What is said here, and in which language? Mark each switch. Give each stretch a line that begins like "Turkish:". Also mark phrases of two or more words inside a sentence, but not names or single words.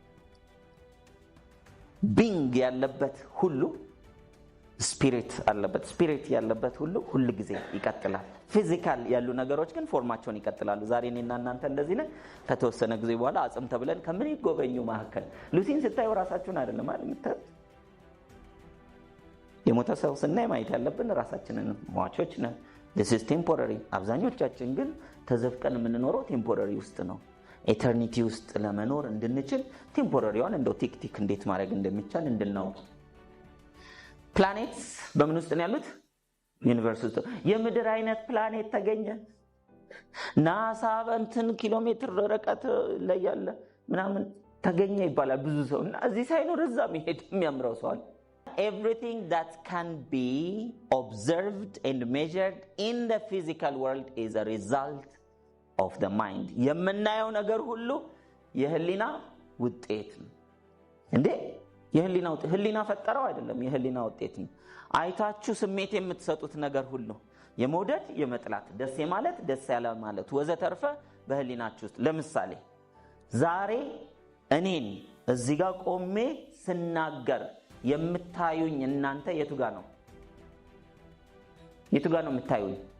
Amharic: ቢንግ ያለበት ሁሉ ስፒሪት አለበት። ስፒሪት ያለበት ሁሉ ጊዜ ይቀጥላል። ፊዚካል ያሉ ነገሮች ግን ፎርማቸውን ይቀጥላሉ። ዛሬ እኔና እናንተ እንደዚህ ነን። ከተወሰነ ጊዜ በኋላ አጽም ተብለን ከምን ይጎበኙ መሐከል ሉሲን ስታዩ ራሳችሁን አይደለም ማለት የምታዩት። የሞተ ሰው ስናይ ማየት ያለብን ራሳችንን ሟቾች ነን።
English: this is temporary።
Amharic: አብዛኞቻችን ግን ተዘፍቀን የምንኖረው ቴምፖራሪ ውስጥ ነው። ኤተርኒቲ ውስጥ ለመኖር እንድንችል ቴምፖራሪውን እንደው ቲክ እንዴት ማድረግ እንደሚቻል እንድናውቅ። ፕላኔትስ በምን ውስጥ ነው ያሉት? ዩኒቨርስ ውስጥ። የምድር አይነት ፕላኔት ተገኘ። ናሳ በእንትን ኪሎሜትር ርቀት ላይ ያለ ምናምን ተገኘ ይባላል ብዙ ሰው እና እዚህ ሳይኖር እዛ መሄድ የሚያምረው ሰው አለ።
English: Everything that can be observed and measured in the physical world is a result of the mind.
Amharic: የምናየው ነገር ሁሉ የህሊና ውጤት ነው። እንዴ የህሊና ውጤት ህሊና ፈጠረው አይደለም የህሊና ውጤት ነው አይታችሁ ስሜት የምትሰጡት ነገር ሁሉ የመውደድ የመጥላት ደስ የማለት ደስ ያለ ማለት ወዘተርፈ በህሊናችሁ ውስጥ ለምሳሌ ዛሬ እኔን እዚህ ጋር ቆሜ ስናገር የምታዩኝ እናንተ የቱ ጋር ነው የምታዩኝ